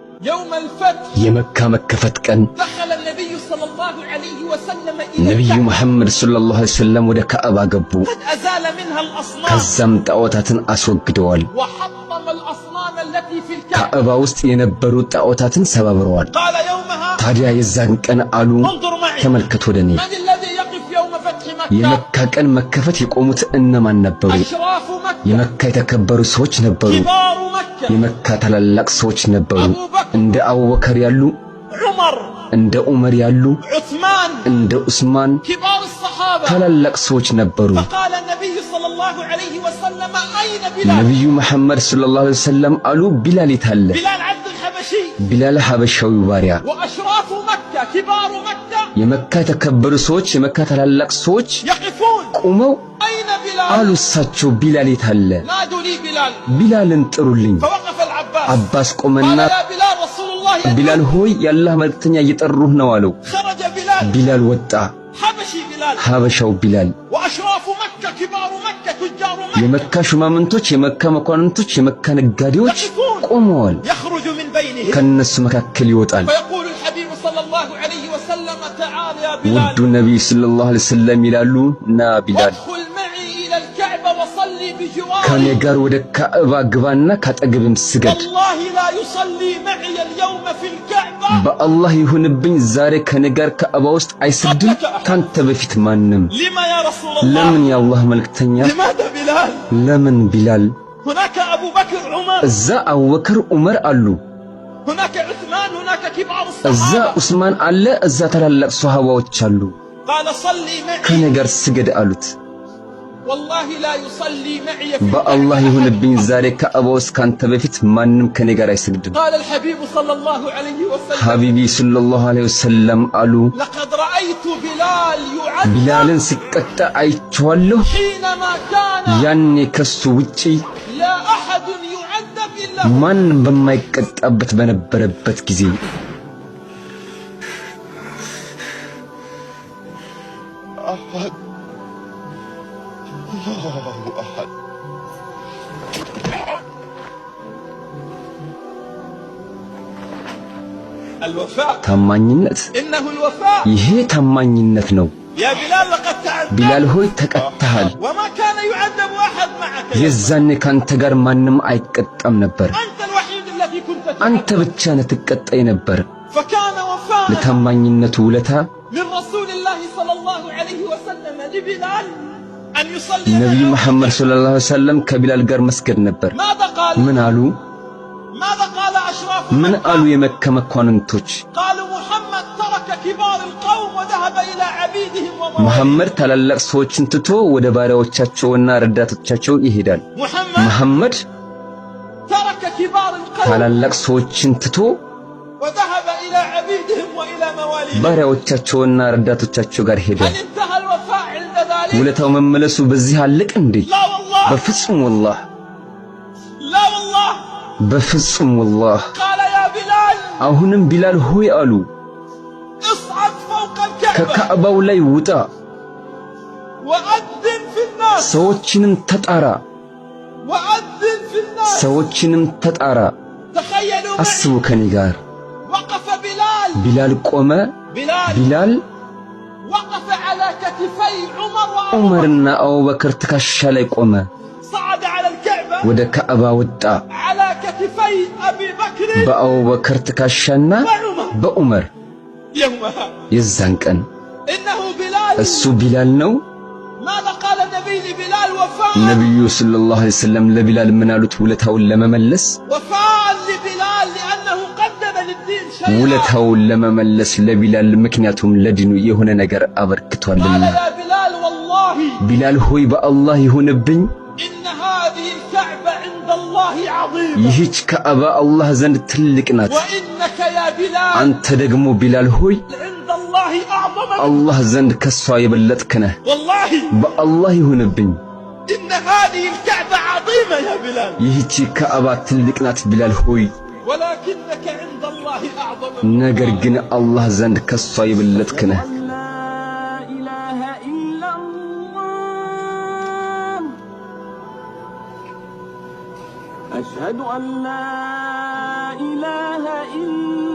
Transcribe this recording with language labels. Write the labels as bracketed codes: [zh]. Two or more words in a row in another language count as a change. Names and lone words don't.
[ar] يوم الفتح [am] የመካ መከፈት ቀን [ar] دخل النبي صلى الله عليه وسلم [am] ነብዩ መሐመድ [ar] صلى الله عليه وسلم [am] ወደ ካዕባ ገቡ። [ar] قد أزال منها الأصنام [am] ከዛም ጣዖታትን አስወግደዋል። [ar] وحطم الأصنام التي في الكعبة [am] ካዕባ ውስጥ የነበሩ ጣዖታትን ሰባብረዋል። [ar] قال يومها [am] ታዲያ የዛን ቀን አሉ [ar] انظر معي [am] ተመልከቱ ወደኔ [ar] من الذي يقف يوم فتح مكة [am] የመካ ቀን መከፈት የቆሙት እነማን ነበሩ? [ar] أشراف مكة [am] የመካ የተከበሩ ሰዎች ነበሩ። [ar] كبار مكة [am] የመካ ታላላቅ ሰዎች ነበሩ። እንደ አቡበከር ያሉ፣ عمر እንደ ዑመር ያሉ፣ عثمان እንደ ዑስማን [ar] كبار الصحابة [am] ታላላቅ ሰዎች ነበሩ። [ar] فقال النبي صلى الله عليه وسلم أين بلال [am] ነብዩ መሐመድ [ar] صلى الله عليه وسلم [am] አሉ ቢላል የታለ? [ar] بلال عبد الحبشي [am] ቢላል ሐበሻዊ ባሪያ። [ar] وأشراف مكة كبار مكة [am] የመካ የተከበሩ ሰዎች የመካ ታላላቅ ሰዎች [ar] يقفون [am] ቆመው [ar] أين بلال [am] አሉ እሳቸው ቢላል የታለ? [ar] نادوا لي بلال [am] ቢላልን ጥሩልኝ። [ar] فوقف العباس አባስ قال [am] ቆመና [ar] يا بلال رسول الله [am] ቢላል ሆይ የአላህ መልእክተኛ እየጠሩህ ነው አለው። [ar] خرج بلال [am] ቢላል ወጣ። [ar] حبشي بلال [am] ሐበሻው ቢላል [ar] وأشراف مكة كبار مكة تجار مكة [am] የመካ ሹማምንቶች የመካ መኳንንቶች የመካ ነጋዴዎች ቆመዋል። [ar] يخرج من بينهم [am] ከነሱ መካከል ይወጣል [ar] فيقول الحبيب صلى الله عليه وسلم تعال يا [am] ውዱ بلال ነብይ [ar] صلى الله عليه وسلم [am] ይላሉ ና ቢላል [ar] وادخل معي إلى الكعبة وصلي [am] ከኔ [ar] بجواري [am] ጋር ወደ ካዕባ ግባና ካጠገብም ስገድ። [ar] والله لا يصلي معي اليوم في الكعبة [am] በአላህ ይሁንብኝ ዛሬ ከኔ ጋር ካዕባ ውስጥ አይሰግድም ካንተ በፊት ማንም። [ar] لما يا رسول الله [am] ለምን የአላህ መልእክተኛ? [ar] لماذا بلال [am] ለምን ቢላል? [ar] هناك أبو بكر عمر [am] እዛ አቡበከር ዑመር አሉ፣ [ar] هناك عثمان هناك كبار [am] እዛ [ar] الصحابة [am] ዑስማን አለ፣ እዛ ታላላቅ ሷሃባዎች አሉ። [ar] قال صلي [am] ከኔ [ar] معي [am] ጋር ስገድ አሉት። [ar] والله لا يصلي معي في [am] በአላህ [ar] الكعبة [am] ይሁንብኝ ዛሬ ካዕባ ውስጥ ካንተ በፊት ማንም ከኔ ጋር አይሰግድም። [ar] قال الحبيب صلى الله عليه وسلم حبيبي صلى الله عليه وسلم [am] አሉ [ar] لقد رأيت بلال يعذب [am] ቢላልን ሲቀጣ አይቼዋለሁ። [ar] حينما كان [am] ያኔ ከሱ ውጪ [ar] لا أحد يعذب إلا [am] ማን በማይቀጣበት በነበረበት ጊዜ [ar] أحد الله أحد الوفاء [am] ታማኝነት [ar] إنه الوفاء [am] ይሄ ታማኝነት ነው። [ar] يا بلال لقد تعذب [am] ቢላል ሆይ ተቀጣሃል። [ar] وما كان يعذب أحد معك يا [am] የዛኔ ካንተ ጋር ማንም አይቀጣም ነበር። [ar] أنت الوحيد الذي كنت [am] አንተ [ar] تعذب [am] ብቻ ነህ ትቀጣይ ነበር። [ar] فكان وفاء [am] ለታማኝነቱ ውለታ [ar] من رسول الله صلى الله عليه وسلم لبلال أن يصلي [am] ነብዩ [ar] معه. [am] መሐመድ [ar] صلى الله عليه وسلم [am] ከቢላል ጋር መስገድ ነበር። [ar] ماذا قال [am] ምን አሉ? [ar] ماذا قال أشراف [am] ምን [ar] مكة؟ [am] አሉ የመካ መኳንንቶች? [ar] قالوا محمد ترك كبار القوم وذهب إلى عبيدهم ومواليهم [am] መሐመድ ታላላቅ ሰዎችን ትቶ ወደ ባሪያዎቻቸውና ረዳቶቻቸው ይሄዳል። መሐመድ [ar] ترك كبار القوم [am] ታላላቅ ሰዎችን ትቶ [ar] وذهب إلى عبيدهم وإلى مواليهم [am] ባሪያዎቻቸውና ረዳቶቻቸው ጋር ሄደ። [ar] هل انتهى الوفاء عند ذلك؟ [am] ውለታው መመለሱ በዚህ አለቅ እንዴ? [ar] لا والله [am] በፍጹም ወላህ [ar] لا والله [am] በፍጹም ወላህ። [ar] قال يا بلال [am] አሁንም ቢላል ሆይ አሉ [ar] اصعد فوق الكعبة [am] ከካዕባው ላይ ውጣ፣ [ar] وأذن في الناس [am] ሰዎችንም ተጣራ፣ [ar] وأذن في الناس [am] ሰዎችንም ተጣራ። [ar] تخيلوا [am] አስቡ [ar] معي [am] ከኔ ጋር [ar] وقف بلال [am] ቢላል ቆመ። بلال ቢላል [ar] وقف على كتفي عمر وأبو بكر [am] ዑመርና አቡበከር ትከሻ ላይ ቆመ። [ar] صعد على الكعبة [am] ወደ ካዕባ ወጣ። [ar] على كتفي أبي بكر [am] በአቡበከር ትከሻና وعمر በዑመር። [ar] يومها [am] የዛን ቀን [ar] إنه بلال [am] እሱ ቢላል ነው። [ar] ماذا قال النبي لبلال وفاء [am] ነብዩ [ar] صلى الله عليه وسلم [am] ለቢላል ምን አሉት? ውለታውን ለመመለስ [ar] وفاء لبلال لأنه قدم للدين شيئا [am] ውለታውን ለመመለስ ለቢላል ምክንያቱም ለዲኑ የሆነ ነገር አበርክቷልና። [ar] قال يا بلال والله [am] ቢላል ሆይ በአላህ ይሁንብኝ [ar] إن هذه الكعبة عند الله عظيمة [am] ይህች ካዕባ አላህ ዘንድ ትልቅ ናት። [ar] وإنك يا بلال [am] አንተ ደግሞ ቢላል ሆይ [ar] عند الله أعظم [am] አላህ ዘንድ ከሷ የበለጥክ ነህ። [ar] والله [am] በአላህ ይሁንብኝ [ar] إن هذه الكعبة عظيمة يا بلال [am] ይህች ካዕባ ትልቅ ናት ቢላል ሆይ፣ [ar] ولكنك عند الله أعظم [am] ነገር ግን አላህ ዘንድ ከሷ የበለጥክ ነህ። [ar] لا إله إلا الله أشهد أشهد أن لا إله إلا